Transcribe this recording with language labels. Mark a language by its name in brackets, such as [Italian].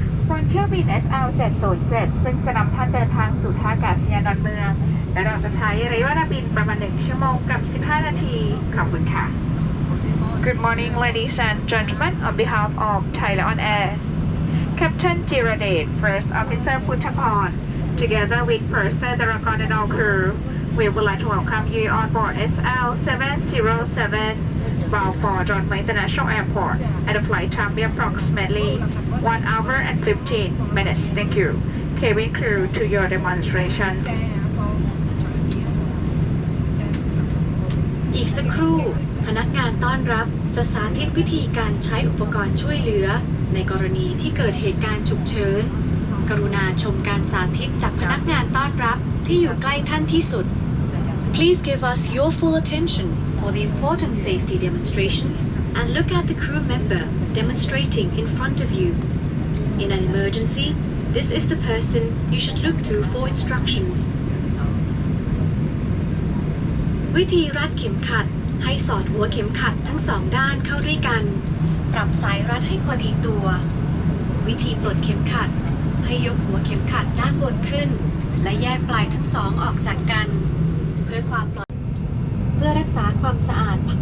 [Thai] บนเที่ยวบิน SL 707ซึ่งจะนำท่านเดินทางสู่ท่าอากาศยานดอนเมืองและเราจะใช้ระยะเวลาบินประมาณ1 ชั่วโมงกับ 15 นาทีขอบคุณค่ะ [English] Good morning ladies and gentlemen on behalf of Thai Lion Air Captain Jiradet First Officer Puthapon together with First Daragon and all crew We would like to welcome you on board SL 707 bound for John Muir International Airport at a flight time be approximately 1 hour and 15 minutes. Thank you. Cabin crew to your demonstration. [Thai] อีกสักครู่พนักงานต้อนรับจะสาธิตวิธีการใช้อุปกรณ์ช่วยเหลือในกรณีที่เกิดเหตุการณ์ฉุกเฉินกรุณาชมการสาธิตจากพนักงานต้อนรับที่อยู่ใกล้ท่านที่สุด [English] Please give us your full attention for the important safety demonstration and look at the crew member demonstrating in front of you. In an emergency, this is the person you should look to for instructions. [Thai] วิธีรัดเข็มขัดให้สอดหัวเข็มขัดทั้งสองด้านเข้าด้วยกันปรับสายรัดให้พอดีตัว วิธีปลดเข็มขัดให้ยกหัวเข็มขัดด้านบนขึ้นและแยกปลายทั้งสองออกจากกันเพื่อความปลอดภัยเพื่อรักษาความสะอาด